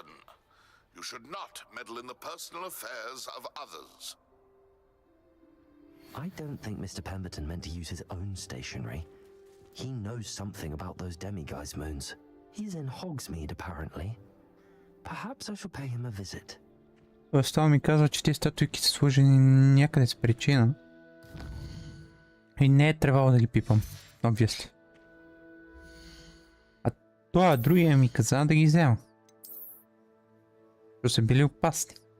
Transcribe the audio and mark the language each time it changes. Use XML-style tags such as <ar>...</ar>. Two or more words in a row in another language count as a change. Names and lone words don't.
<en>You should not meddle in the personal affairs of others. I don't think Mr. Pemberton meant to use his own stationery. He knows something about those demiguise moons. He's in Hogsmeade, apparently. Perhaps I shall pay him a visit.</en> <bg>Тоест, това ми казва, че тези статуйки са сложени някъде с причина. И не е трябвало да ги пипам. Obviously. А това другия ми каза да ги взема. Защото са били опасни.</bg>